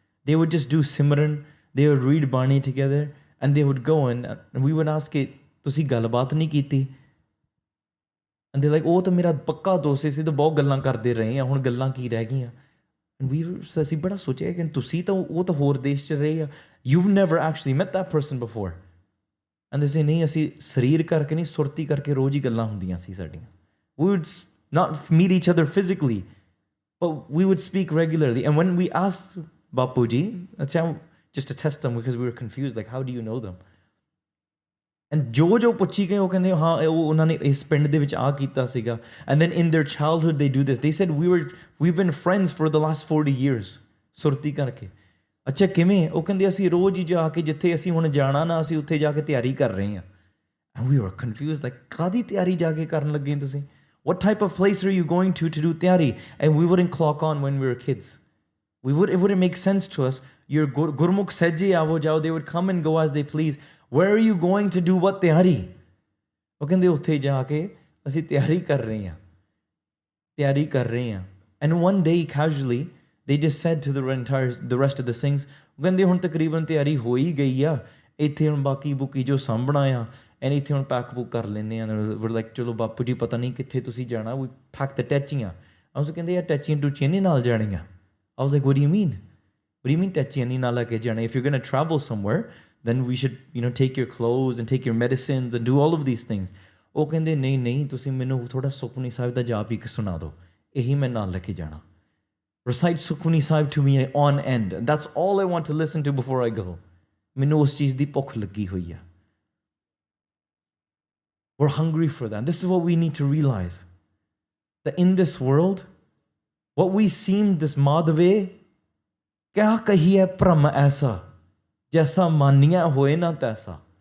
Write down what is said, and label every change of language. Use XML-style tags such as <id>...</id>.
<en>They would just do Simran, they would read Bani together, and they would go in, and we would ask,</en> <pa>tusi galbaat nahi kiti?</pa> <en>And they're like,</en> <pa>ਉਹ ਤਾਂ ਮੇਰਾ ਪੱਕਾ ਦੋਸਤ ਸੀ, ਤਾਂ ਬਹੁਤ ਗੱਲਾਂ ਕਰਦੇ ਰਹੇ ਆ, ਹੁਣ ਗੱਲਾਂ ਕੀ ਰਹਿ ਗਈਆਂ? ਅਸੀਂ ਬੜਾ ਸੋਚਿਆ ਕਿ ਤੁਸੀਂ ਤਾਂ ਉਹ ਤਾਂ ਹੋਰ ਦੇਸ਼ 'ਚ ਰਹੇ ਆ,</pa> <en>you've never actually met that person before. And they say,</en> <pa>ਨਹੀਂ ਅਸੀਂ ਸਰੀਰ ਕਰਕੇ ਨਹੀਂ, ਸੁਰਤੀ ਕਰਕੇ ਰੋਜ਼ ਹੀ ਗੱਲਾਂ ਹੁੰਦੀਆਂ ਸੀ ਸਾਡੀਆਂ।</pa> <en>We would not meet each other physically, but we would speak regularly. And when we asked Bapu Ji, just to test them because we were confused, like how do you know them?</en> <pa>And ਜੋ ਪੁੱਛੀ ਗਏ ਉਹ ਕਹਿੰਦੇ ਹਾਂ ਉਹਨਾਂ ਨੇ ਇਸ ਪਿੰਡ ਦੇ ਵਿੱਚ ਆ ਕੀਤਾ ਸੀਗਾ।</pa> <en>And then in their childhood they do this. They said we've been friends for the last 40 years.</en> <pa>ਸੁਰਤੀ ਕਰਕੇ। ਅੱਛਾ ਕਿਵੇਂ? ਉਹ ਕਹਿੰਦੇ ਅਸੀਂ ਰੋਜ਼ ਹੀ ਜਾ ਕੇ ਜਿੱਥੇ ਅਸੀਂ ਹੁਣ ਜਾਣਾ ਨਾ, ਅਸੀਂ ਉੱਥੇ ਜਾ ਕੇ ਤਿਆਰੀ ਕਰ ਰਹੇ ਹਾਂ।</pa> <en>And we were confused, like</en> <pa>ਕਾਹਦੀ ਤਿਆਰੀ ਜਾ ਕੇ ਕਰਨ ਲੱਗੇ ਤੁਸੀਂ?</pa> <en>What type of place are you going to do ਤਿਆਰੀ? And we wouldn't clock on when we were kids. It wouldn't make sense to us. Your Gurmukh said</en> <pa>ji aavo jao,</pa> <en>they would come and go as they please. Where are you going to do what ਤਿਆਰੀ?</en> <pa>ਉਹ ਕਹਿੰਦੇ ਉੱਥੇ ਜਾ ਕੇ ਅਸੀਂ ਤਿਆਰੀ ਕਰ ਰਹੇ ਹਾਂ।</pa> <en>And one day casually they just said to the rest of the Singhs,</en> <pa>ਉਹ ਕਹਿੰਦੇ ਹੁਣ ਤਕਰੀਬਨ ਤਿਆਰੀ ਹੋ ਹੀ ਗਈ ਆ, ਇੱਥੇ ਹੁਣ ਬਾਕੀ ਬੁਕੀ ਜੋ ਸਾਂਭਣਾ ਆ, and ਇੱਥੇ ਹੁਣ ਪੈਕ ਬੁੱਕ ਕਰ ਲੈਂਦੇ ਆ।</pa> <en>We're like</en> <pa>ਚਲੋ ਬਾਪੂ ਜੀ ਪਤਾ ਨਹੀਂ ਕਿੱਥੇ ਤੁਸੀਂ ਜਾਣਾ,</pa> <en>we packed the</en> <pa>ਟੈਚੀਆਂ।</pa> <en>I was like, yeah,</en> <pa>touchy and tuchy naal janiya.</pa> <en>I was like, what do you mean? What do you mean</en> <pa>touchy and naal ke jana?</pa> <en>If you're going to travel somewhere, then we should, take your clothes and take your medicines and do all of these things.</en> <pa>ਉਹ ਕਹਿੰਦੇ ਨਹੀਂ ਤੁਸੀਂ ਮੈਨੂੰ ਥੋੜਾ ਸੁਖਮਨੀ ਸਾਹਿਬ ਦਾ ਜਾਪ ਹੀ ਸੁਣਾ ਦਿਓ, ਇਹੀ ਮੈਂ ਨਾਲ ਲੈ ਕੇ ਜਾਣਾ.</pa> <en>Recite Sukhmani Sahib to me on end. And that's all I want to listen to before I go.</en> <pa>ਮੈਨੂੰ ਉਸ ਚੀਜ਼ ਦੀ ਭੁੱਖ ਲੱਗੀ ਹੋਈ ਹੈ.</pa> <en>We're hungry for that. This is what we need to realize. That in this world, what we seem this</en> <pa>madhave, kya kahiye pram aisa, jaisa maniya hoye na taisa.</pa>